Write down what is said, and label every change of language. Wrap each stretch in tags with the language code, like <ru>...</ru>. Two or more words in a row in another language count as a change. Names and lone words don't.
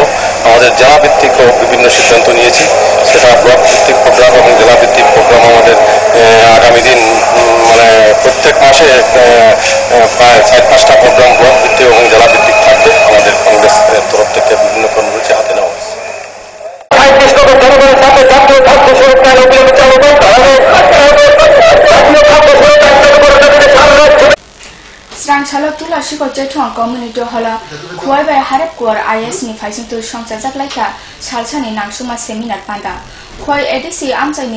<bn>আমাদের জেলা ভিত্তিক বিভিন্ন সিদ্ধান্ত নিয়েছি, সেটা ব্লক ভিত্তিক প্রোগ্রাম এবং জেলা ভিত্তিক প্রোগ্রাম আমাদের আগামী দিন মানে প্রত্যেক মাসে প্রায় 4-5টা প্রোগ্রাম ব্লক ভিত্তিক এবং জেলা ভিত্তিক থাকবে। আমাদের কংগ্রেসের তরফ থেকে বিভিন্ন কর্মসূচি হাতে নেওয়া হয়েছে।</bn> <trp>Srangshalo tula shiko jethuang community hola khuai bai harap kuar IS ni faising tu songchajak laika salsani nangsuma seminar panda khuai edc amchai ni</trp>